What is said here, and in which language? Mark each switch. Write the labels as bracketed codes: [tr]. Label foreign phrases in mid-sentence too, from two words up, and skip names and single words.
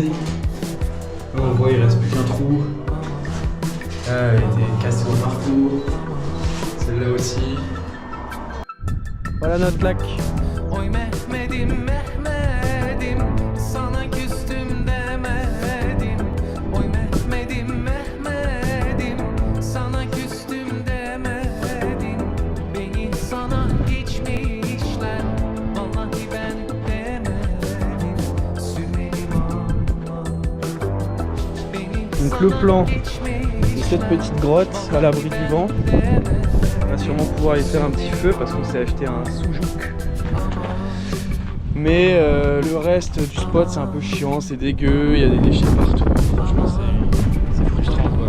[fr] Là on voit il reste plus qu'un trou. Là elle a été cassée au marteau, celle-là aussi. Voilà notre lac. [tr] Oy Mehmet'im Mehmet'im, sana küstüm demedim. Oy Mehmet'im Mehmet'im, sana küstüm demedim. Beni sana geçmişler, vallahi ben demedim. Sürmedim ama beni [fr] Donc le [tr] sana [fr] plan, [tr] geçmişler. [fr] c'est cette petite grotte à l'abri du vent. On va sûrement pouvoir y faire un petit feu parce qu'on s'est acheté un soujouk. Mais le reste du spot c'est un peu chiant, c'est dégueu, il y a des déchets partout. Franchement c'est frustrant quoi.